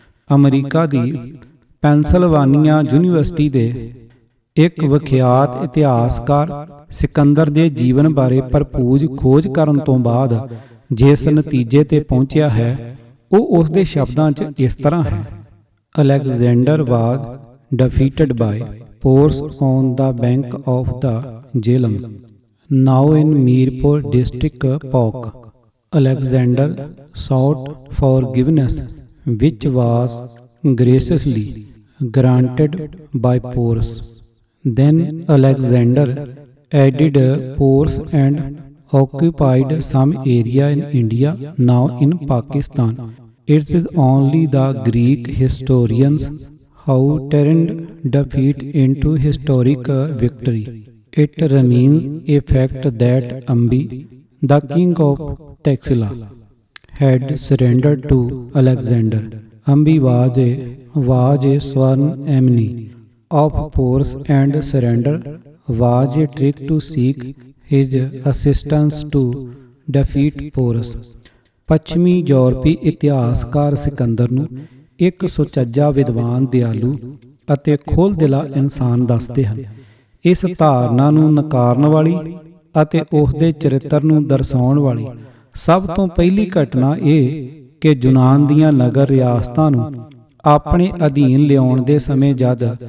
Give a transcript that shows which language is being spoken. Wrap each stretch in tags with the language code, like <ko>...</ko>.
<pa>America ਦੀ ਪੈਨਸਿਲਵਾਨੀਆ university ਦੇ ਇੱਕ ਵਿਖਿਆਤ ਇਤਿਹਾਸਕਾਰ ਸਿਕੰਦਰ ਦੇ ਜੀਵਨ ਬਾਰੇ ਭਰਪੂਰ ਖੋਜ ਕਰਨ ਤੋਂ ਬਾਅਦ ਜਿਸ ਨਤੀਜੇ ਤੇ ਪਹੁੰਚਿਆ ਹੈ ਉਹ ਉਸ ਦੇ ਸ਼ਬਦਾਂ 'ਚ ਇਸ ਤਰ੍ਹਾਂ ਹੈ,</pa> <en>Alexander was defeated by Porus on the bank of the Jhelum, now in Mirpur district PoK. Alexander sought forgiveness, which was graciously granted by Porus. Then Alexander added Porus and occupied some area in India, now in Pakistan. It is only the Greek historians who turned defeat into historic victory. It remains a fact that Ambi, the king of Taxila, had surrendered to Alexander. Ambi was a sworn enemy of Porus, and surrender was a trick to seek his assistance to defeat Porus.</en> <pa>ਪੱਛਮੀ ਯੂਰਪੀ ਇਤਿਹਾਸਕਾਰ ਸਿਕੰਦਰ ਨੂੰ ਇੱਕ ਸੁਚੱਜਾ ਵਿਦਵਾਨ, ਦਿਆਲੂ ਅਤੇ ਖੁੱਲ੍ਹਦਿਲਾ ਇਨਸਾਨ ਦੱਸਦੇ ਹਨ। ਇਸ ਧਾਰਨਾ ਨੂੰ ਨਕਾਰਨ ਵਾਲੀ ਅਤੇ ਉਸ ਦੇ ਚਰਿੱਤਰ ਨੂੰ ਦਰਸਾਉਣ ਵਾਲੀ ਸਭ ਤੋਂ ਪਹਿਲੀ ਘਟਨਾ ਇਹ ਕਿ ਯੂਨਾਨ ਦੀਆਂ ਨਗਰ ਰਿਆਸਤਾਂ ਨੂੰ ਆਪਣੇ ਅਧੀਨ ਲਿਆਉਣ ਦੇ ਸਮੇਂ ਜਦ</pa>